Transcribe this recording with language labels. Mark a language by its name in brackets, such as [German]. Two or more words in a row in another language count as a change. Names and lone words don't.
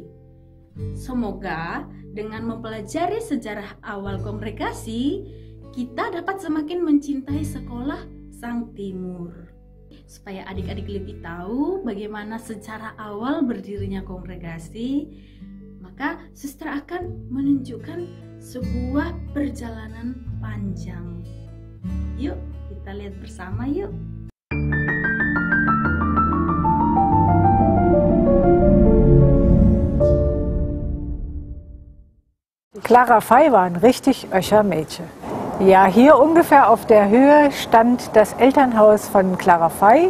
[Indonesian] Semoga dengan mempelajari sejarah awal kongregasi, kita dapat semakin mencintai sekolah Sang Timur. Supaya adik-adik lebih tahu bagaimana sejarah awal berdirinya kongregasi, maka suster akan menunjukkan sebuah perjalanan panjang. Yuk, kita lihat bersama yuk. [German] Clara Fey war ein richtig öscher Mädchen. Ja, hier ungefähr auf der Höhe stand das Elternhaus von Clara Fey.